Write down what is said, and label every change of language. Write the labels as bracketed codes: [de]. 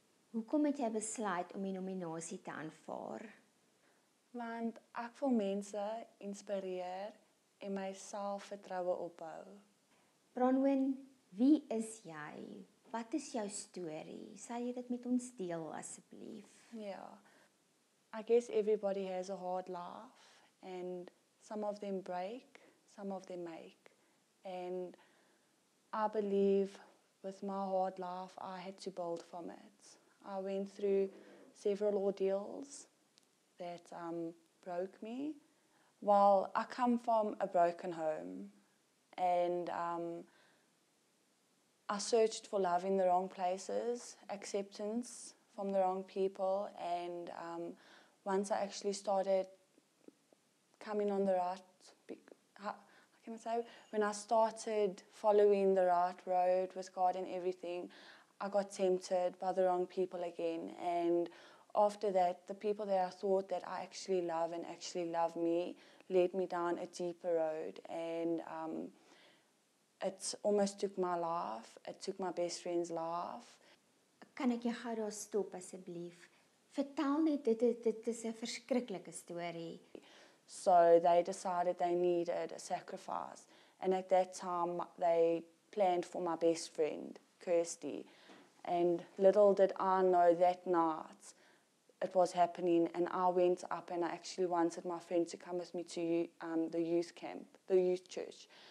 [af] Hoekom het jy besluit om die nominasie te aanvaar? Want ek wil mense inspireer en my selfvertroue ophou. Bronwyn, wie is jy? Wat is jou storie? Sal jy dit met ons deel asseblief? [en] Yeah. I guess everybody has a hard life and some of them break, some of them make. And I believe with my hard life, I had to build from it. I went through several ordeals that broke me. Well, I come from a broken home and I searched for love in the wrong places, acceptance from the wrong people, and once I actually started coming on the right, how can I say, when I started following the right road with God and everything, I got tempted by the wrong people again. And after that, the people that I thought that I actually love and actually love me led me down a deeper road. And it almost took my life. It took my best friend's life. [af] Kan ek jou gou daar stop asseblief? Vertel net, dit is 'n verskriklike storie. [en] So they decided they needed a sacrifice. And at that time, they planned for my best friend, Kirsty. And little did I know that night it was happening. And I went up and I actually wanted my friend to come with me to the youth camp, the youth church.